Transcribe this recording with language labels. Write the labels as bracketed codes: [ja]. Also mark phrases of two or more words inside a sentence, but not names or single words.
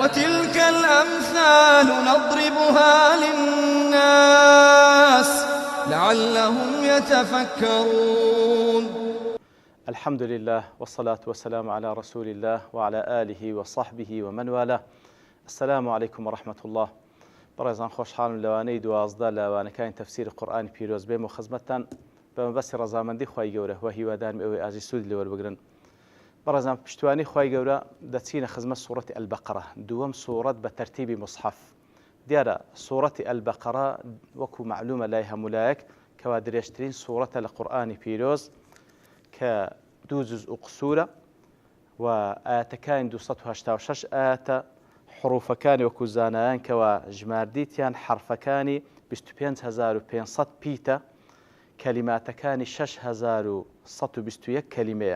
[ar] وتلك الأمثال نضربها للناس لعلهم يتفكرون. الحمد لله والصلاة والسلام على رسول الله وعلى آله وصحبه ومن والاه. السلام عليكم ورحمة الله. [ckb] برزان خوشحال لوانەی دوازدە لەوانەکانی تەفسیری قورئانی پیرۆز بێم و خزمەتتان بە مەبەستی ڕەزامەندی خوای گەورە و هیوادارم ئەوەی ئازی سوودی لێوەربگرن. بەڕێزان پشتوانی خوای گەورە دەچینە خزمەت سوورەتی ئەلبەقەرە، دووەم سوورەت بە تەرتیبی مصحف. دیارە سوورەتی ئەلبەقەرە وەکو معلومە لای هەمولایەک کەوا درێژترین سوورەتە لە قورئانی پیرۆز کە دوو جزء قسوورە و ئاەتەکانی 286 ئاەتە، حروفەکانی وەکو زانایان کەوا ژماردیتیان حرفەکانی 25500 پیتە، کەلیماتەکانی 6121 کەلیمەیە.